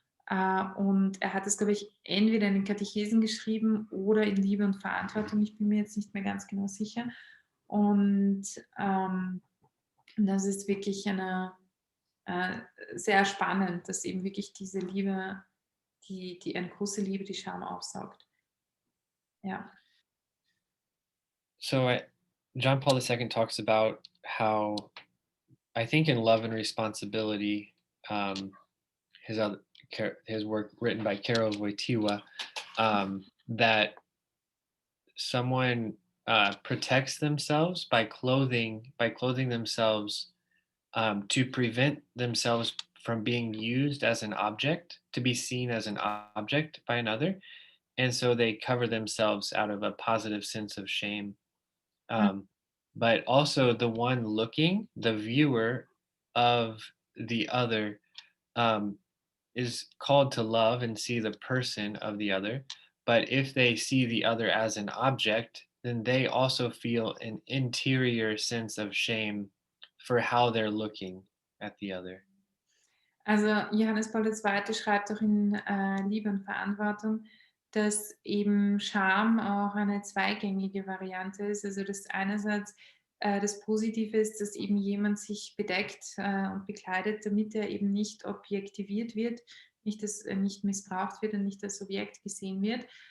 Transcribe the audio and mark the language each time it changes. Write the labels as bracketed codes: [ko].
[de] Und er hat es, glaube ich, entweder in den Katechesen geschrieben oder in Liebe und Verantwortung. Ich bin mir jetzt nicht mehr ganz genau sicher. Und das ist wirklich sehr spannend, dass eben wirklich diese Liebe, die eine große Liebe, die Scham aufsaugt. Ja. [en] So John Paul II talks about how, I think in Love and Responsibility, his other his work written by Karol Wojtyła, that someone protects themselves by clothing themselves, to prevent themselves from being used as an object, to be seen as an object by another, and so they cover themselves out of a positive sense of shame. um, but also the one looking, the viewer of the other, um, is called to love and see the person of the other. But if they see the other as an object, then they also feel an interior sense of shame for how they're looking at the other. [de] Also Johannes Paul II. Schreibt auch in Liebe und Verantwortung, dass eben Scham auch eine zweigängige Variante ist. Also dass einerseits das Positive ist, dass eben jemand sich bedeckt und bekleidet, damit er eben nicht objektiviert wird, nicht missbraucht wird und nicht als Objekt gesehen wird.